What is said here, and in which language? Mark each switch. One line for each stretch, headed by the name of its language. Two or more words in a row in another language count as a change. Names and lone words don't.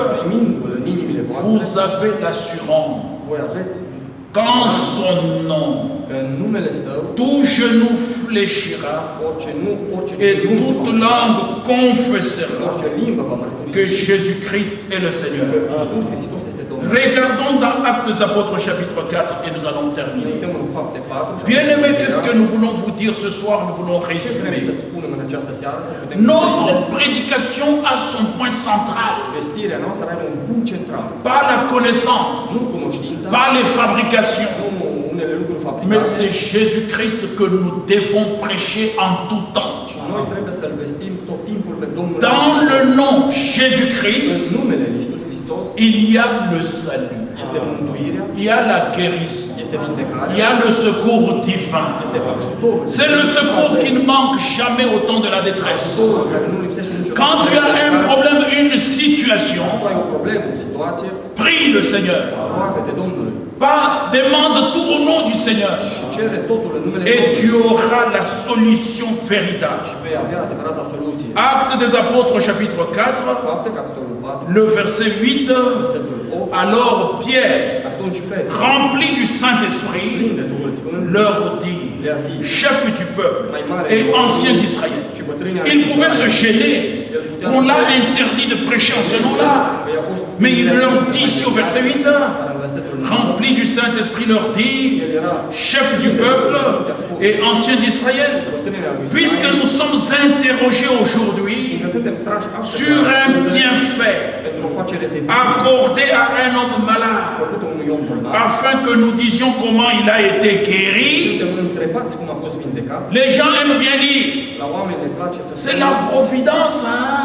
Romanian: Primindu-l în inimile voastre,
French: vous avez l'assurance
Romanian: voi aveți
French: qu'en son nom,
Romanian: că în numele Său,
French: tout genou fléchira
Romanian: orice
French: et
Romanian: genunchi se
French: toute va- langue confessera
Romanian: orice limbă va
French: que
Romanian: mărturisi
French: Jésus-Christ est le
Romanian: că
French: Seigneur.
Romanian: Isus Hristos este Domnul.
French: Regardons dans Actes des Apôtres chapitre 4 et nous allons
Romanian: Să ne
French: terminer.
Romanian: uităm în Fapte 4 și
French: Bien-aimés, qu'est-ce que nous voulons vous dire ce soir? Nous voulons
Romanian: ce vrem
French: résumer.
Romanian: să spunem în această seară, să putem
French: Notre prédication a son point central,
Romanian: vestirea noastră are un punct central.
French: pas la connaissance,
Romanian: Nu cunoștința,
French: pas les fabrications,
Romanian: nu unele lucruri
French: mais
Romanian: fabricate,
French: c'est Jésus-Christ que nous devons prêcher en tout temps.
Romanian: ci noi trebuie să-L vestim tot timpul pe Domnul
French: Dans
Romanian: Iisus
French: le nom
Romanian: Hristos.
French: Jésus-Christ,
Romanian: În numele lui Iisus Hristos
French: il y a le salut,
Romanian: este mântuirea,
French: il y a la guérison,
Romanian: este vindecarea,
French: il y a le secours divin.
Romanian: este ajutorul.
French: C'est le secours qui ne manque jamais au temps de la détresse.
Romanian: Ajutorul care nu lipsește niciodată.
French: Quand tu as un problème, une situation,
Romanian: Când ai o problemă, o situație,
French: prie le Seigneur.
Romanian: roagă-te Domnului
French: Pas, demande tout au nom du Seigneur.
Romanian: și cere totul în numele
French: Et tu
Romanian: Domnului
French: auras la solution véritable.
Romanian: și vei avea adevărata soluție.
French: Actes des Apôtres chapitre 4,
Romanian: Fapte, capitolul 4,
French: le verset 8.
Romanian: versetul 8,
French: Alors Pierre,
Romanian: atunci Petru,
French: rempli du Saint-Esprit,
Romanian: plin de Duhul Sfânt,
French: leur dit,
Romanian: le-a zis,
French: chef du peuple et ancien d'Israël.
Romanian: și bătrânii
French: Il pouvait se gêner qu'on l'a interdit de prêcher en ce nom-là. Mais il leur dit ici au verset 8, rempli du Saint-Esprit, leur dit, chef du peuple et ancien d'Israël. Puisque nous sommes interrogés aujourd'hui sur un bienfait accordé à un homme malade, afin que nous disions comment il a été guéri, les gens aiment bien dire, c'est la providence, hein?